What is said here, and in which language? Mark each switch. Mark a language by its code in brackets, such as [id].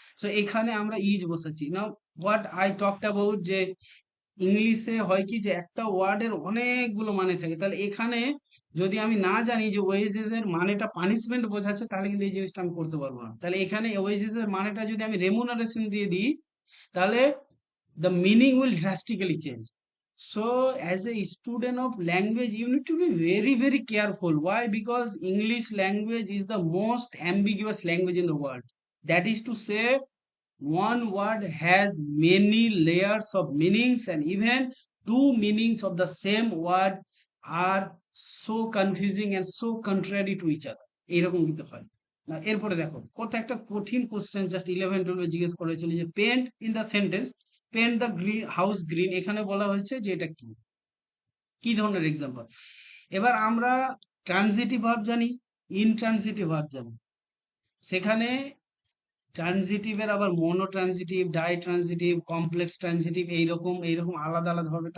[bn] So এখানে আমরা is বসাচ্ছি। [en] now what I talked about [bn] যে ইংলিশে হয় কি যে একটা ওয়ার্ডের অনেকগুলো মানে থাকে, তাহলে এখানে যদি আমি না জানি যে ওয়েজেস এর মানেটা পানিশমেন্ট বোঝাচ্ছে, তাহলে কিন্তু এই জিনিসটা আমি করতে পারবো না। তাহলে এখানে ওয়েজেস এর মানেটা যদি আমি রেমুনারেশন দিয়ে দিই, তাহলে [en] the meaning will drastically change. So as a student of language you need to be very very careful. Why? Because English language is the most ambiguous language in the world. That is to say, one word has many layers of meanings, and even two meanings of the same word are so confusing and so contrary to each other. [bn] এইরকম কিন্তু হয় না। এরপরে দেখো কত একটা কঠিন question just 11-12 জিজ্ঞেস করেছিল যে paint in the sentence paint the green house green, এখানে বলা হয়েছে যে এটা কি কি ধরনের এক্সাম্পল। এবার আমরা ট্রানজিটিভ ভার্ব জানি, ইনট্রানজিটিভ ভার্ব জানি, সেখানে ট্রানজিটিভের আবার mono transitive, die transitive, complex transitive, এইরকম এইরকম আলাদা আলাদা হবে।